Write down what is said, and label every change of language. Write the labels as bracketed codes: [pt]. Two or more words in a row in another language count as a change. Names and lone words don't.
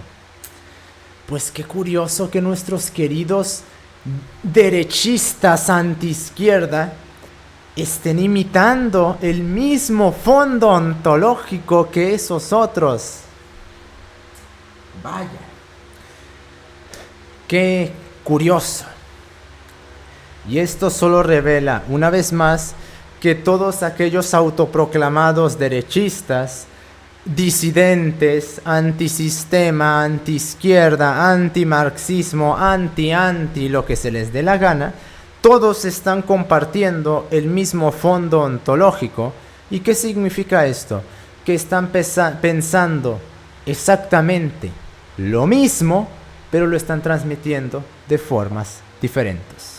[es] Pues qué curioso que nuestros queridos derechistas antiizquierda estén imitando el mismo fondo ontológico que esos otros. Vaya, qué curioso. Y esto solo revela, una vez más, que todos aquellos autoproclamados derechistas, disidentes, antisistema, antiizquierda, antimarxismo, anti, lo que se les dé la gana, todos están compartiendo el mismo fondo ontológico. ¿Y qué significa esto? Que están pensando exactamente lo mismo, pero lo están transmitiendo de formas diferentes.